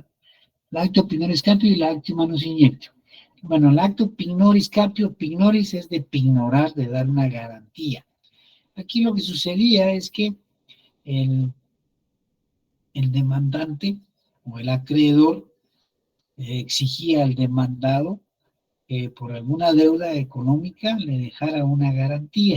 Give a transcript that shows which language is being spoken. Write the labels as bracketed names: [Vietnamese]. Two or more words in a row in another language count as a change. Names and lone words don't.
[Latin] La actio pignoris capio [Spanish] y la [Latin] actio manus iniectio. [Spanish] Bueno, el acto [Latin] pignoris capio, [Spanish] pignoris es de pignorar, de dar una garantía. Aquí lo que sucedía es que el, el demandante o el acreedor exigía al demandado que por alguna deuda económica le dejara una garantía.